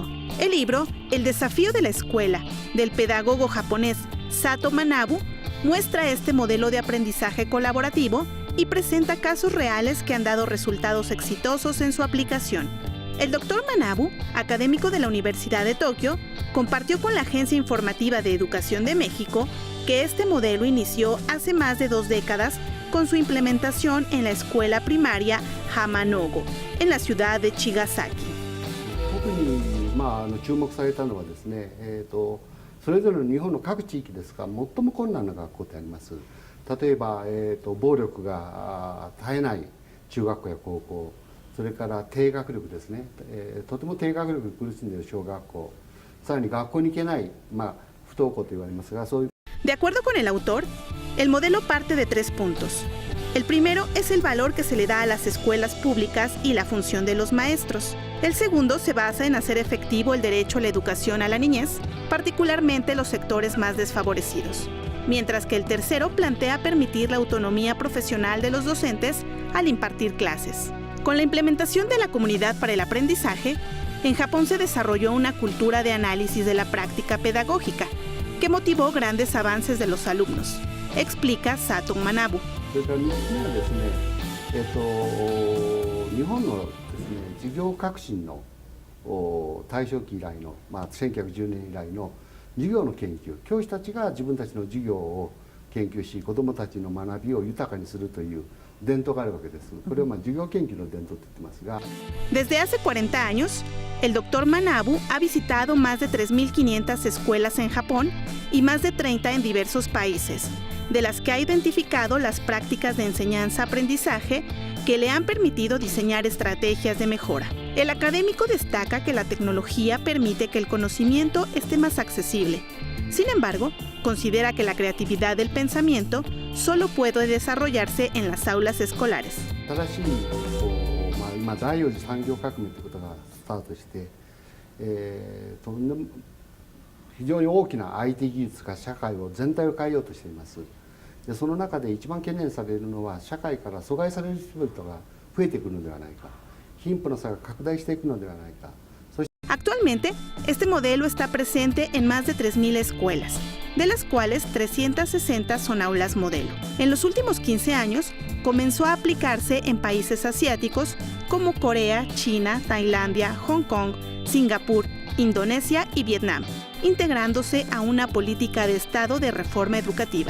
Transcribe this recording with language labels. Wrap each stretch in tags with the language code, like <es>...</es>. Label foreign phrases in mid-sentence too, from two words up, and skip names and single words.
<es>El libro El desafío de la escuela, del pedagogo japonés Sato Manabu, muestra este modelo de aprendizaje colaborativo y presenta casos reales que han dado resultados exitosos en su aplicación. El doctor Manabu, académico de la Universidad de Tokio, compartió con la Agencia Informativa de Educación de México que este modelo inició hace más de 2 décadas con su implementación en la escuela primaria Hamanogo, en la ciudad de Chigasaki.</es> <ja>特に注目されたのはですね、それぞれの日本の各地域ですが最も困難な学校であります。例えば、暴力が絶えない中学校や高校、それから低学力ですね、とても低学力に苦しんでいる小学校、さらに学校に行けない、不登校と言われますが、そういう。</ja> <es>De acuerdo con el autor, el modelo parte de 3 puntos. El primero es el valor que se le da a las escuelas públicas y la función de los maestros. El segundo se basa en hacer efectivo el derecho a la educación a la niñez, particularmente los sectores más desfavorecidos. Mientras que el tercero plantea permitir la autonomía profesional de los docentes al impartir clases. Con la implementación de la comunidad para el aprendizaje, en Japón se desarrolló una cultura de análisis de la práctica pedagógica, que motivó grandes avances de los alumnos, explica Sato Manabu.</es> <ja>それから3つ目はですね、日本のですね、授業革新の大正期以来の、1910年以来の授業の研究、教師たちが自分たちの授業を研究し、子どもたちの学びを豊かにするという伝統があるわけです。これを授業研究の伝統と言ってますが。</ja> <es>Desde hace 40 años, el doctor Manabu ha visitado más de 3.500 escuelas en Japón y más de 30 en diversos países, de las que ha identificado las prácticas de enseñanza-aprendizaje que le han permitido diseñar estrategias de mejora. El académico destaca que la tecnología permite que el conocimiento esté más accesible. Sin embargo, considera que la creatividad del pensamiento solo puede desarrollarse en las aulas escolares.</es> <ja>新しい今第4次産業革命ということがスタートして、非常に大きな IT 技術が社会を全体を変えようとしています。でその中で一番懸念されるのは社会から阻害される人々が増えてくるのではないか、貧富の差が拡大していくのではないか。</ja> <es>Actualmente, este modelo está presente en más de 3.000 escuelas, de las cuales 360 son aulas modelo. En los últimos 15 años, comenzó a aplicarse en países asiáticos como Corea, China, Tailandia, Hong Kong, Singapur, Indonesia y Vietnam, integrándose a una política de Estado de reforma educativa.</es>